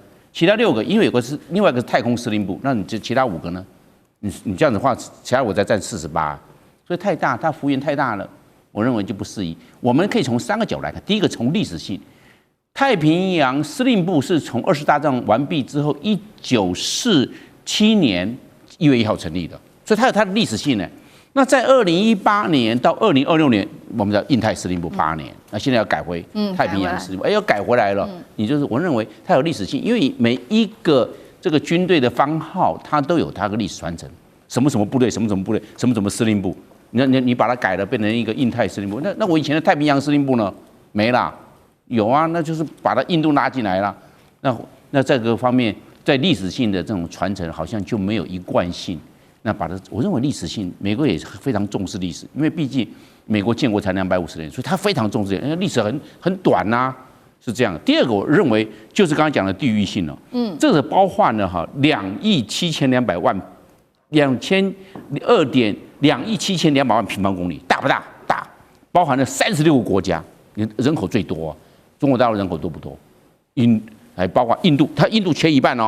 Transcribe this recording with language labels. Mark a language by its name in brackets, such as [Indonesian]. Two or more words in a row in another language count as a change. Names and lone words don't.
[Chinese] 其他6個，因為有個是另外一個是太空司令部，那你這其他5個呢？你這樣子的話，其他我再佔48%，所以太大，它幅員太大了。我認為就不適宜。我們可以從3個角度來看。第一個，從歷史性，太平洋司令部是從 20大戰完畢之後，1947年1月1號成立的， 所以它有它的歷史性呢。那在2018年到2026年，我們叫印太司令部8年，那現在要改回太平洋司令部，要改回來了。你就是我認為它有歷史性，因為每一個這個軍隊的番號，它都有它的歷史傳承，什麼什麼部隊，什麼什麼部隊，什麼什麼司令部。你把它改了，變成一個印太司令部，那我以前的太平洋司令部呢？沒啦，有啊，那就是把它印度拉進來了。那這個方面，在歷史性的這種傳承，好像就沒有一貫性。那把它，我認為歷史性，美國也非常重視歷史，因為畢竟美國建國才250年，所以他非常重視，因為歷史很短吶，是這樣的。第二個，我認為就是剛剛講的地域性了，這個包含了2.72億平方公里，大不大？大，包含了36個國家，人口最多，中國大陸人口多不多？還包括印度，它印度缺一半哦。